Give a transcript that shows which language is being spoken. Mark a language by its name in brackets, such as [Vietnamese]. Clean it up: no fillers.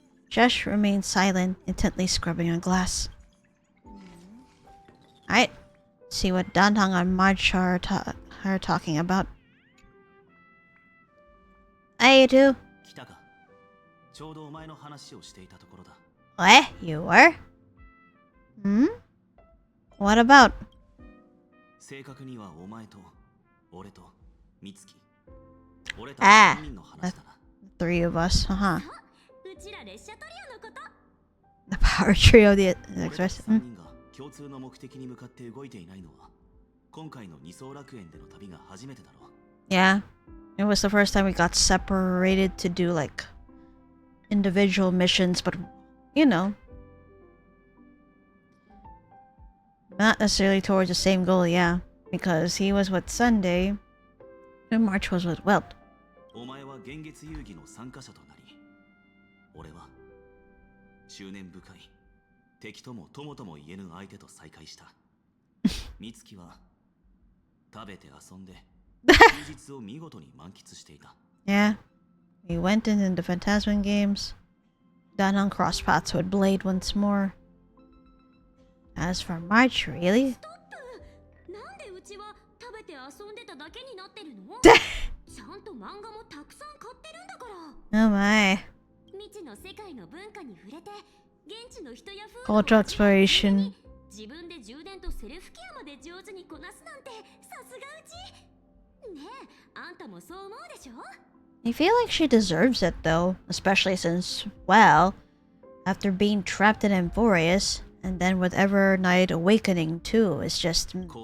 [English] Shush remains silent, intently scrubbing on glass. Alright. See what Dantong and March are talking about. Hey, you two. [Japanese] 来たか。ちょうどお前の話をしていたところだ。 [English] What? You were? What about? [Japanese] 正確にはお前と俺と美月、俺たち3人の話だな。 [English] Three of us, [Japanese] うちら列車トリオのこと。 [English] The power trio of the [Japanese] 俺たち [English] Express. [Japanese] 3人が共通の目的に向かって動いていないのは、今回の二層楽園での旅が初めてだろう。 [English] Yeah. It was the first time we got separated to do like individual missions, but you know, not necessarily towards the same goal, yeah. Because he was with Sunday and March was with Welt. [Japanese] お前は幻月遊戯の参加者となり、俺は執念深い敵とも友とも言えぬ相手と再会した。美月は食べて遊んで休日を見事に満喫していた。 [English] Yeah. We went into the Phantasman games. Done on cross paths with Blade once more. As for March, really? [Japanese] なんでうちは食べて遊んでただけになってるの？ちゃんと漫画もたくさん買ってるんだから。 [English] Oh my. [Japanese] 未知の世界の文化に触れて、現地の人や風 [English] Cultural exploration. [Japanese] 自分で充電とセルフケアまで上手にこなすなんてさすがうち。ねえ、あんたもそう思うでしょ？ [English] I feel like she deserves it though, especially since, well, After being trapped in Amphorius, and then with Evernight awakening too, it's just...